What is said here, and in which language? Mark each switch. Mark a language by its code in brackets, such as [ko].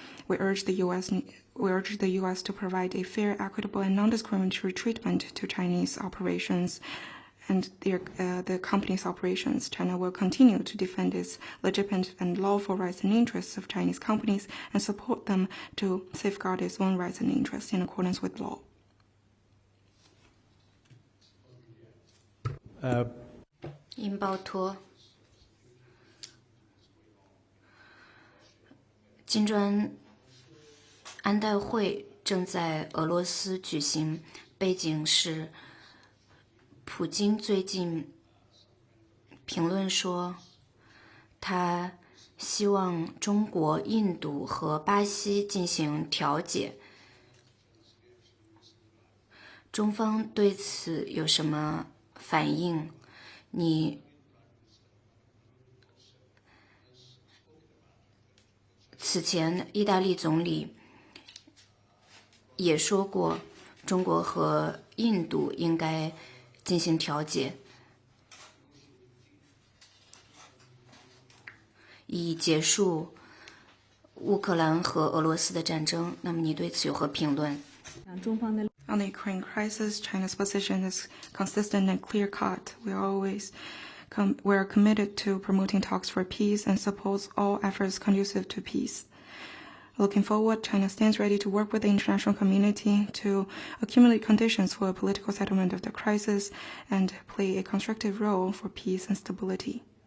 [en] We urge the U.S. to provide a fair, equitable, and non-discriminatory treatment to Chinese operations and the company's operations. China will continue to defend its legitimate and lawful rights and interests of Chinese companies and support them to safeguard its own rights and interests in accordance with law. [zh] 英报托，金砖安代会正在俄罗斯举行，背景是普京最近评论说，他希望中国、印度和巴西进行调解。中方对此有什么反应？此前意大利总理也说过，中国和印度应该进行调解，以结束乌克兰和俄罗斯的战争。那么你对此有何评论？ [en] On the Ukraine crisis, China's position is consistent and clear-cut. We are committed to promoting talks for peace and supports all efforts conducive to peace. Looking forward, China stands ready to work with the international community to accumulate conditions for a political settlement of the crisis and play a constructive role for peace and stability.